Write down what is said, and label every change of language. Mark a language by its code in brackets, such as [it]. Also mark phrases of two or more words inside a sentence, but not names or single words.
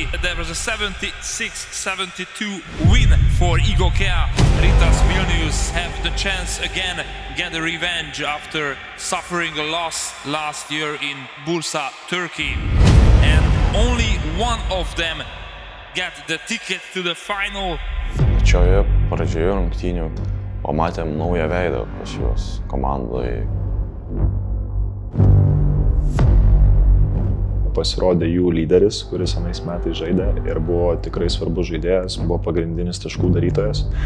[en] There was a 76-72 win for IGOKEA. Rytas Vilnius have the chance again get a revenge after suffering a loss last year in Bursa, Turkey. And only one of them got the ticket to the final. [lt] Pačioje pradžioje rungtynių pamatėm naują veidą pas juos komandoje. Pasirodė jų lyderis, kuris anais metais žaidė ir buvo tikrai svarbus žaidėjas, buvo pagrindinis taškų darytojas.